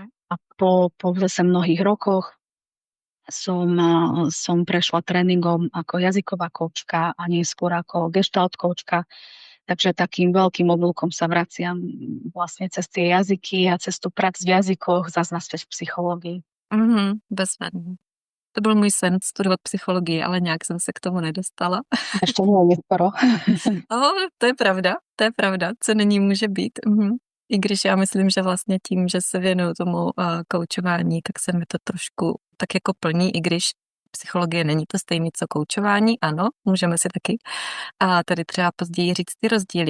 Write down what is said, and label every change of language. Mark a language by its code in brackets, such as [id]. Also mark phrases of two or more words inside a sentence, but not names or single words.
[sk] A po zase mnohých rokoch som prešla tréningom ako jazyková koučka a neskôr ako gestalt koučka. Takže takým veľkým oblúkom sa vraciam vlastne cez tie jazyky a cez tú prax v jazykoch, zase naspäť v psychológii. [cs] Bezvadný. To byl můj sen studovat psychologii, ale nějak jsem se k tomu nedostala. Ještě nie skoro. To je pravda. Co není, může být. I když já myslím, že vlastně tím, že se věnuju tomu koučování, tak se mi to trošku tak jako plní, i když psychologie není to stejné, co koučování, ano, můžeme si taky a tady třeba později říct ty rozdíly.